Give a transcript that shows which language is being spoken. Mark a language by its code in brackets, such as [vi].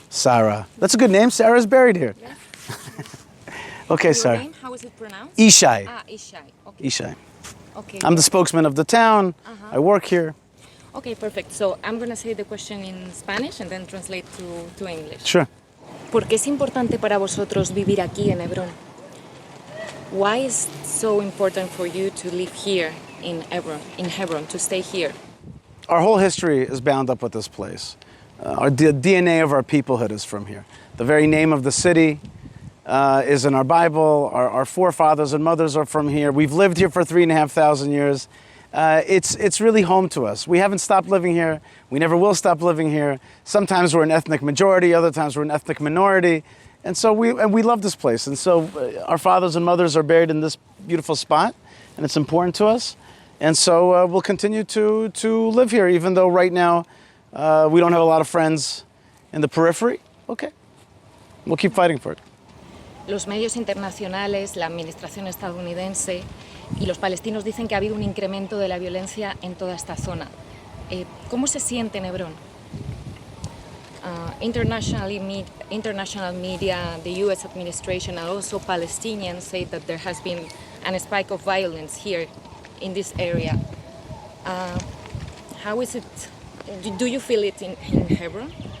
[en] Sara. That's a good name. Sarah's buried here. Yes. Okay, Your Sara. name? How is it pronounced? Yishai. Yishai. Okay. Yishai. Okay. I'm the spokesman of the town. I work here. Okay, perfect. So I'm going to say the question in Spanish and then translate to English. Sure. [es] ¿Por qué es importante para vosotros vivir aquí en Hebrón? [en] Why is it so important for you to live here in Hebron, to stay here? Our whole history is bound up with this place. The DNA of our peoplehood is from here. The very name of the city is in our Bible. Our forefathers and mothers are from here. We've lived here for 3,500 years. It's really home to us. We haven't stopped living here. We never will stop living here. Sometimes we're an ethnic majority, other times we're an ethnic minority. And so we love this place. And so our fathers and mothers are buried in this beautiful spot, and it's important to us. And so we'll continue to live here, even though right now we don't have a lot of friends in the periphery. Okay, we'll keep fighting for it. [es] Los medios internacionales, la administración estadounidense y los palestinos dicen que ha habido un incremento de la violencia en toda esta zona. ¿Cómo se siente en Hebrón? [en] International media, the U.S. administration, and also Palestinians say that there has been a spike of violence here in this area. How is it? Do you feel it in Hebron?